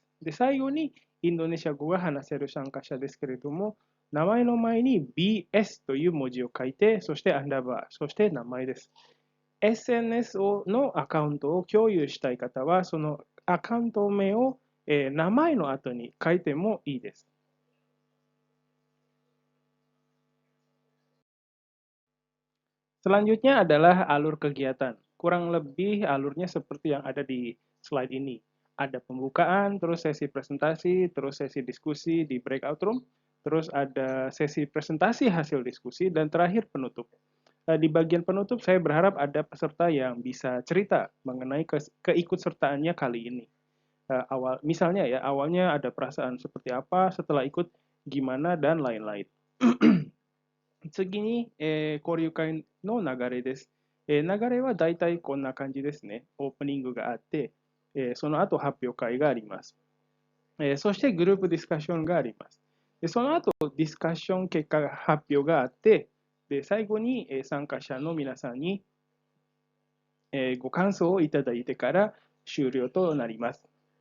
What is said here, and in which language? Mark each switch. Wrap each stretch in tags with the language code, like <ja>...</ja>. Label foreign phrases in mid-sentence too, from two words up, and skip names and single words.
<ja>で、最後にインドネシア語が話せる参加者ですけれども、名前の前に BS という文字を書いて、そしてアンダーバー、そして名前です。SNS のアカウントを共有したい方は、そのアカウント名を名前の後に書いてもいいです。</ja> <id>Selanjutnya adalah alur kegiatan. Kurang lebih alurnya seperti yang ada di slide ini. Ada pembukaan, terus sesi presentasi, terus sesi diskusi di</id> <en>breakout room,</en> <id>terus ada sesi presentasi hasil diskusi, dan terakhir penutup. Di bagian penutup saya berharap ada peserta yang bisa cerita mengenai keikutsertaannya kali ini. Misalnya ya, awalnya ada perasaan seperti apa, setelah ikut gimana, dan lain-lain.</id> <ja>次に、交流会の流れです。流れはだいたいこんな感じですね。オープニングがあって、その後発表会があります。そしてグループディスカッションがあります。でその後ディスカッション結果が発表があって、で最後に参加者の皆さんにご感想をいただいてから終了となります。</ja>